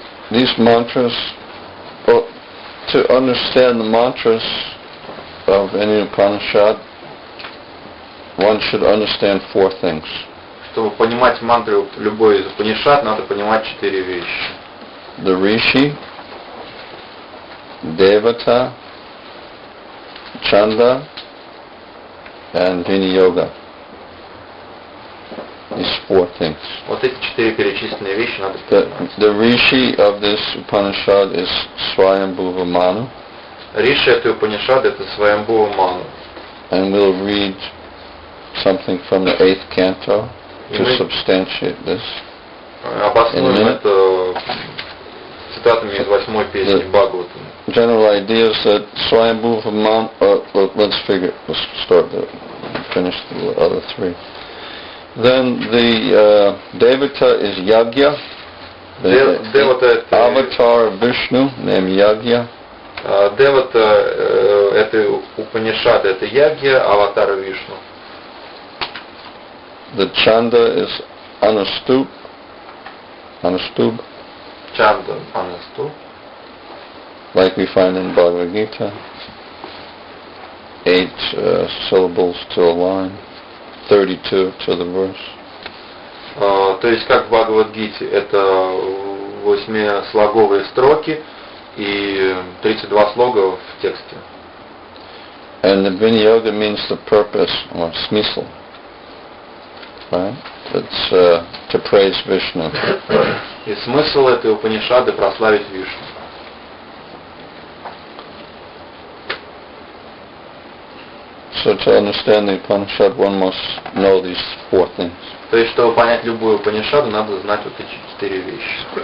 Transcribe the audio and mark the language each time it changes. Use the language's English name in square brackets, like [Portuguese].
[English] These mantras, well, to understand the mantras of any Upanishad, one should understand four things. [Russian] Чтобы понимать мантры любой из Упанишад, надо понимать 4 вещи. [English] The Rishi, Devata, Chanda, and Viniyoga. These four things. [Russian] Вот эти 4 перечисленные вещи надо понимать. [English] The Rishi of this Upanishad is Swayambhuva Manu. [Russian] Риши этой Упанишады — это Сваямбхува Ману. [English] And we'll read something from the 8th canto to substantiate this. [Russian] Обоснуем это цитатами из 8-й песни Бхагаватам. [English] General idea is that Swayambhuva Manu, let's start there, finish the other 3. Then the Devata is Yagya, the avatar of Vishnu named Yagya. [Russian] Девата это Упанишада, это Ягья, аватара Вишну. [English] The Chanda is Anustub. [Russian] Чанда, Анасту. [English] Like we find in Bhagavad Gita. 8 syllables to a line, 32 to the verse. [Russian] То есть, как в Бхагавад-гите, это 8-слоговые строки и 32 слога в тексте. [English] And the Viniyoga means the purpose or [Russian] смысл. [English] Right? It's to praise Vishnu. [Russian] И смысл этой Упанишады — прославить Вишну. [English] So to understand the Upanishad, one must know these 4 things. [Russian] То есть, чтобы понять любую Упанишаду, надо знать вот эти 4 вещи.